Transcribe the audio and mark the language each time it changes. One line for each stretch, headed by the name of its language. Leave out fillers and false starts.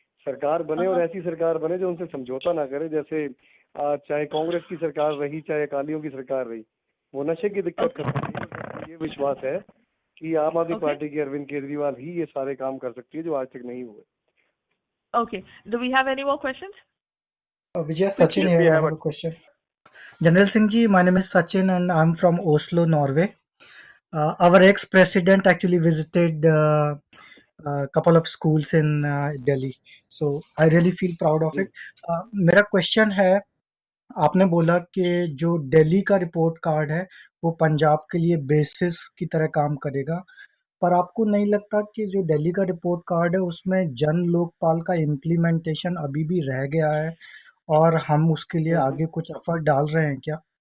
Hindi: सरकार बने और ऐसी सरकार बने जो उनसे समझौता ना करे, जैसे चाहे कांग्रेस की सरकार रही चाहे अकालियों की सरकार रही, वो नशे की दिक्कत खत्म। ये विश्वास है कि आम आदमी पार्टी की अरविंद केजरीवाल ही ये सारे काम कर सकती है जो आज तक नहीं हुए।
English: Okay. Do we have any more questions? Vijay, Sachin here. I have a question. General Singh ji, my name is Sachin and I'm from Oslo, Norway. Our ex-president actually visited a couple of schools in Delhi. So I really feel proud of it.
Hindi: मेरा question है, आपने बोला कि जो दिल्ली का report card है वो पंजाब के लिए बेसिस की तरह काम करेगा, पर आपको नहीं लगता कि जो दिल्ली का रिपोर्ट कार्ड है उसमें जन लोकपाल का इम्प्लीमेंटेशन अभी भी रह गया है और हम उसके लिए आगे कुछ एफर्ट डाल रहे हैं क्या?